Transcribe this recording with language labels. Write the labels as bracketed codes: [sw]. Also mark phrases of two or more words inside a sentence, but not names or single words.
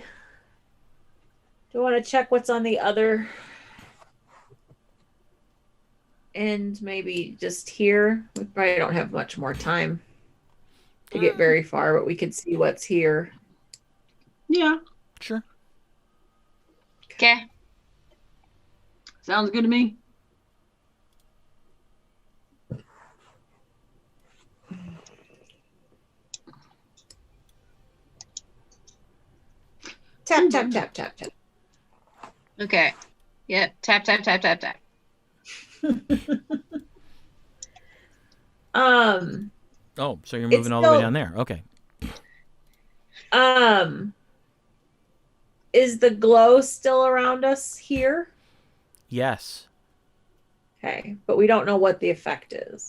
[en] Do you want to check what's on the other end? Maybe just here? We probably don't have much more time to get very far, but we could see what's here. Yeah. Sure. Okay. Sounds good to me. Tap, tap, tap, tap, tap. Okay. Yep. Tap, tap, tap, tap, tap. Oh, so you're moving It's all the way still- down there. Okay. Is the glow still around us here? Yes. Okay, but we don't know what the effect is.